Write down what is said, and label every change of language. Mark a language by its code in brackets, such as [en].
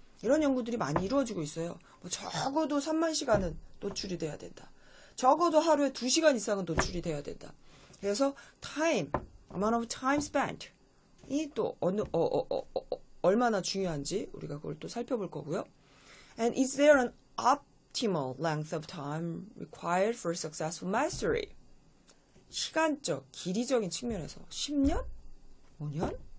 [ko] 이런 연구들이 많이 이루어지고 있어요. 적어도 3만 시간은 노출이 돼야 된다. 적어도 하루에 2시간 이상은 노출이 돼야 된다. 그래서 time, [en] amount of time spent [ko] 이 또 얼마나 중요한지 우리가 그걸 또 살펴볼 거고요. [en] And is there an optimal length of time required for successful mastery? [ko] 시간적, 길이적인 측면에서 10년? 5년?